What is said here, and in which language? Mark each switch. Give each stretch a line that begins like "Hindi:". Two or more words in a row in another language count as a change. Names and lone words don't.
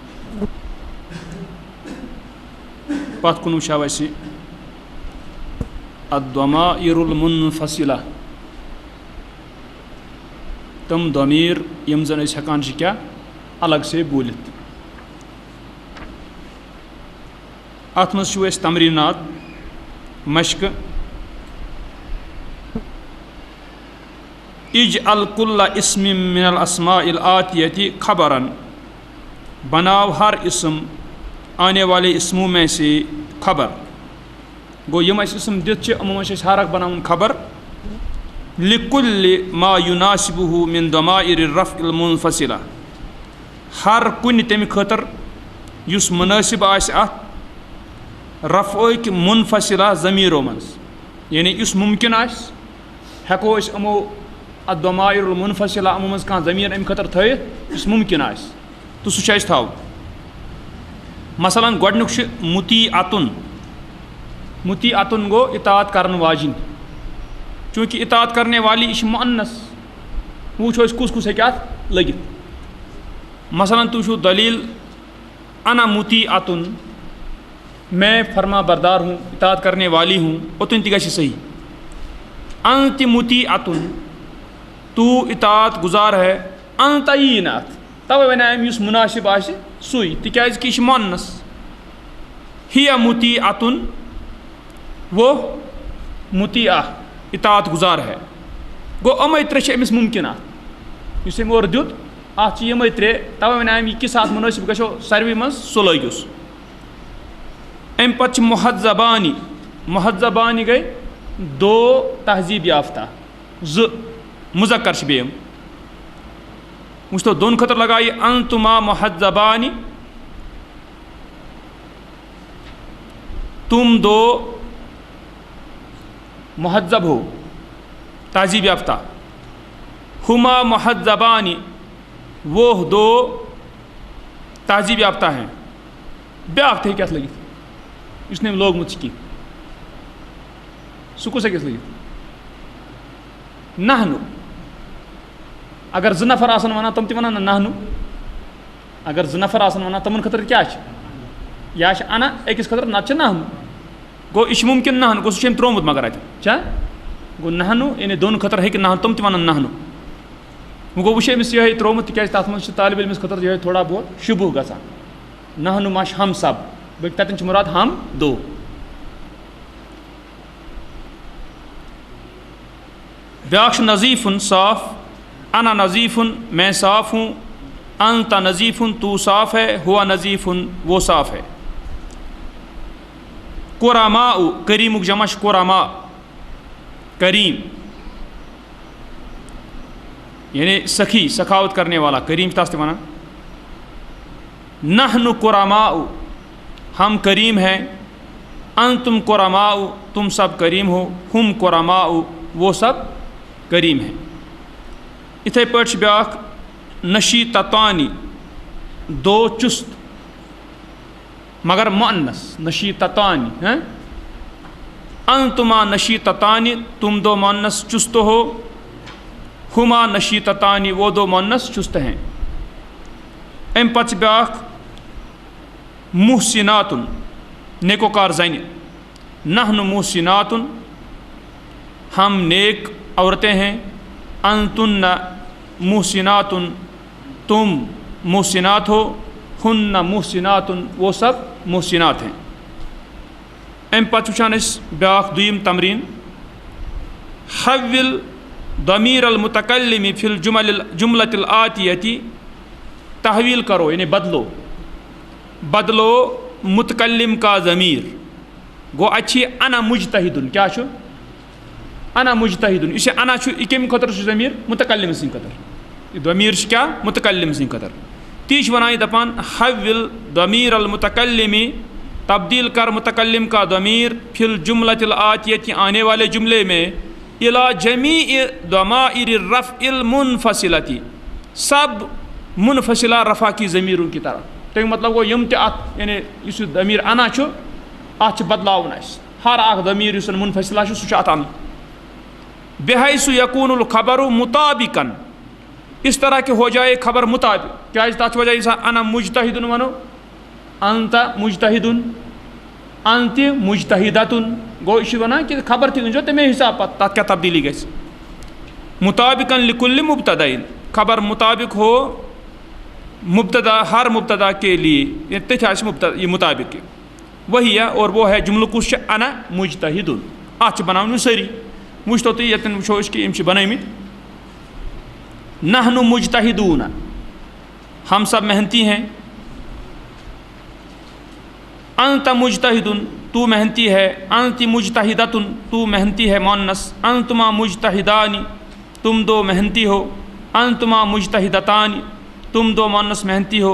Kashmiri: پتھ کن وچھو اَسہِ
Arabic: الضمائر المنفصلہ
Kashmiri: تم ضمیر یم زن أسۍ ہٮ۪کان چھِ کیٛاہ الگ سے بوٗلِتھ. اَتھ منٛز چھُ اَسہِ تمریٖنات مشقہٕ.
Arabic: اجعل کل اسم من الاسماء الآتیۃ خبرا،
Urdu: بناؤ ہر اسم آنے والے اسموں میں سے خبر.
Kashmiri: گو یم اَسہِ اسم دِتھ چھِ یِمو منٛز چھِ اَسہِ ہر اکھ بناوُن خبر.
Arabic: لکل ما یناسبہ من ضمائر الرفع المنفصلہ،
Kashmiri: ہر کُنہِ تمہِ خٲطرٕ یُس مُنٲسِب آسہِ اَتھ رفعٕکۍ منفصلہ ضمیٖرو منٛز، یعنی یُس مُمکِن آسہِ ہٮ۪کو أسۍ یِمو
Arabic: الضمائر المنفصلہ
Kashmiri: یِمو منٛز کانٛہہ ضمیٖر اَمہِ خٲطرٕ تھٲیِتھ یُس مُمکِن آسہِ تہٕ سُہ چھُ اَسہِ تھاوُن. مثلاً گۄڈنیُک چھُ مُطیعتُن. مُطیعتُن گوٚو اطاعت کرن واجِنۍ. چوٗنٛکہِ
Urdu: اطاعت کرنے والی
Kashmiri: یہِ چھِ مُؤنث، وۄنۍ وٕچھو أسۍ کُس کُس ہیٚکہِ اَتھ لٔگِتھ. مثلاً تُہۍ وٕچھِو دلیٖل
Arabic: انا مُطیعتُن،
Urdu: میں فرما بردار ہوں، اطاعت کرنے والی ہوں،
Kashmiri: اوٚتن تہِ گژھِ صحیح.
Arabic: انت مُطیعتُن،
Urdu: تو اطاعت گزار ہے.
Kashmiri: انت یی نہٕ اَتھ، تَوَے وَنیٛاے أمۍ یُس مُناسِب آسہِ سُے، تِکیٛازِ کہِ یہِ چھِ مُؤنث.
Arabic: ہِیَ مُطیعتُن،
Urdu: وہ مُطیعہ اطاعت گزار ہے.
Kashmiri: گوٚو یِمے ترٛےٚ چھِ أمِس مُمکِنات. یُس أمۍ اورٕ دیُت اَتھ چھِ یِمے ترٛےٚ، تَوَے وَنیٛاے أمۍ یہِ کِس اَتھ مُنٲسِب گژھو ساروٕے منٛز سُہ لٲگِوس. اَمہِ پَتہٕ چھِ مُحذبانہِ. مُحذبانہِ گٔے
Urdu: دو تہذیٖب یافتہ،
Kashmiri: زٕ مُذکر چھِ بیٚیہِ یِم. وٕچھتو دۄن خٲطرٕ لگاو یہِ
Arabic: انتُما مُحذبانہِ،
Urdu: تم دو مہذب ہو تہذیب یافتہ.
Arabic: ہما مہذبانی،
Urdu: وہ دو تہذیب یافتہ ہیں.
Kashmiri: بیٛاکھ تہِ ہیٚکہِ اَتھ لٔگِتھ یُس نہٕ أمۍ لوگمُت چھِ کینٛہہ. سُہ کُس ہیٚکٮ۪س لٔگِتھ؟ نحنو. اگر زٕ نفر آسن وَنان تِم تہِ وَنان نہ نحنو. اگر زٕ نفر آسن وَنان تِمن خٲطرٕ کیٛاہ چھِ؟ یا چھِ انا أکِس خٲطرٕ نتہٕ چھِ نحنو. گوٚو یہِ چھِ مُمکِن نحنو، گوٚو سُہ چھُ أمۍ ترٛوومُت مگر اَتہِ چھا. گوٚو نحنو یعنی دۄن خٲطرٕ ہیٚکہِ نحنو، تِم تہِ وَنان نحنو. وۄنۍ گوٚو وۄنۍ چھِ أمِس یِہوٚے ترٛوومُت تِکیٛازِ تَتھ منٛز چھِ طالبہِ علمَس خٲطرٕ یِہوٚے
Urdu: تھوڑا بہت
Kashmiri: شُبہٕ گژھان. نحنو ما چھِ
Urdu: ہم سب،
Kashmiri: بٔلکہِ تَتٮ۪ن چھِ مُراد
Urdu: ہم دو.
Kashmiri: بیٛاکھ چھُ نظیٖفُن صاف.
Arabic: انا نظیٖفُن،
Urdu: میں صاف ہوں.
Arabic: انت نظیٖفُن،
Urdu: تو صاف ہے.
Arabic: ہوا نظیٖفُن،
Urdu: وہ صاف ہے.
Kashmiri: قرماء، کریٖمُک جمع چھُ قرماء، کریم یعنی سخی،
Urdu: سخاوت کرنے والا،
Kashmiri: کریم چھِ تَس تہِ وَنان.
Arabic: نحن قرماء،
Urdu: ہم کریم ہیں.
Arabic: انتم قرماء،
Urdu: تم سب کریم ہو.
Arabic: ہم قرماء،
Urdu: وہ سب کریم ہیں.
Kashmiri: یِتھَے پٲٹھۍ چھِ بیٛاکھ نشیٖطتانی،
Urdu: دو چُست مگر مُؤنث.
Arabic: نشیٖطتانی، انتما نشیٖطتانی،
Urdu: تم دو مؤنث چست ہو.
Arabic: ہما نشیٖطتانی،
Urdu: وہ دو مؤنث چست ہیں.
Kashmiri: اَمہِ پتہٕ چھِ بیٛاکھ محسناتُن، نیکوکار زنہِ.
Arabic: نحن محسناتُن،
Urdu: ہم نیک عورتیں ہیں.
Arabic: انتن محسناتُن،
Urdu: تم محسنات ہو.
Arabic: ہن محسناتُن،
Urdu: وہ سب محسنات ہیں.
Kashmiri: اَمہِ پتہٕ وٕچھان أسۍ بیٛاکھ دوٚیِم تمریٖن.
Arabic: حول ضمیٖر المتکلم فی الجملۃ الآتیۃ،
Urdu: تحویل کرو یعنی بدلو. بدلو متکلم کا ضمیر.
Kashmiri: گوٚو اَتہِ چھِ یہِ
Arabic: انا مجتہدُن.
Kashmiri: کیٛاہ چھُ؟
Arabic: انا مجتہدُن.
Kashmiri: یُس یہِ انا چھُ یہِ کَمہِ خٲطرٕ چھُ ضمیٖر؟ متکلم سٕنٛدِ خٲطرٕ. یہِ ضمیٖر چھُ کیٛاہ؟ متکلم سٕنٛدِ خٲطرٕ. تی چھِ وَنان یہِ دَپان
Arabic: حول ضمیٖر المتکلم،
Urdu: تبدیل کر متکلم کا ضمیر
Arabic: فی الجملۃ الآتیۃ،
Urdu: آنے والے جملے میں،
Arabic: الی جمیع ضمائر الرفع المنفصلۃ،
Urdu: سب منفصلہ رفع کی ضمیروں کی طرح.
Kashmiri: تمیُک مطلب گوٚو یِم تہِ اَتھ یعنی یُس یہِ ضمیٖر انا چھُ اَتھ چھِ بدلاوُن اَسہِ. ہر اکھ ضمیٖر یُس منفصلہ چھُ سُہ چھُ اَتھ اَنُن.
Arabic: بحیث یکون الخبر مطابقاً،
Urdu: اس طرح کہ ہو جائے خبر مطابق.
Kashmiri: کیا تات وجہ
Arabic: انا مجتہد
Kashmiri: ونو،
Arabic: انت مجتہد، انت مجتہدۃ،
Kashmiri: گو یہ ونان کہ خبر تھی انجو تمے حساب پتہ تات کیا تبدیلی گژھِ.
Arabic: مطابقاً لکل مبتدأ،
Urdu: خبر مطابق ہو مبتدا ہر مبتدا کے لیے،
Kashmiri: تتھ آسہِ یہ مطابق.
Urdu: وہی ہے اور وہ ہے جملہ
Kashmiri: کس چھُ
Arabic: انا مجتہد.
Kashmiri: اتھ چھِ بناوٕنۍ سٲری. وٕچھتو تُہۍ ییٚتٮ۪ن وٕچھو أسۍ کہ یِم چھِ بنٲومٕتۍ
Arabic: نحن مجتہدون،
Urdu: ہم سب محنتی ہیں.
Arabic: انت مجتہد،
Urdu: تو محنتی ہے.
Arabic: انت مجتہدۃ،
Urdu: تو محنتی ہے مؤنث.
Arabic: انتما مجتہدان،
Urdu: تم دو محنتی ہو.
Arabic: انتما مجتہدتان،
Urdu: تم دو مؤنث محنتی ہو.